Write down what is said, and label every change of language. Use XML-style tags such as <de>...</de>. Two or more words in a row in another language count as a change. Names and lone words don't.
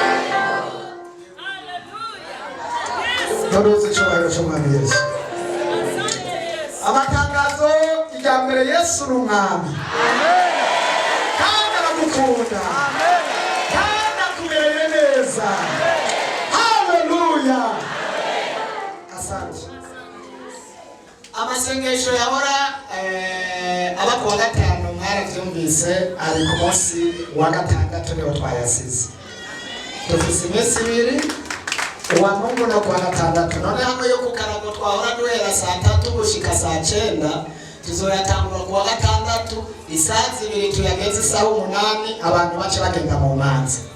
<rn>Turuzi icyubahiro cy'Umwami Yesu. Amatangazo irya mbere Yesu ni umwami. Kandi aramukunda. Kandi akumereye neza. Haleluya. Asante. Amasengesho yahora aba ku wa gatanu mwarabyumvise ari ku munsi wa gatandatu niho twayasize. Dufise iminsi ibiri uwa Mungu no kuwa gatandatu none hamwe yo kukarago twahora duhera saa 3 gushika saa 9 tuzoyatangura kuwa gatandatu isaha 2 tuyageze isaha 8 abantu bace bagenda mu manza.</rn>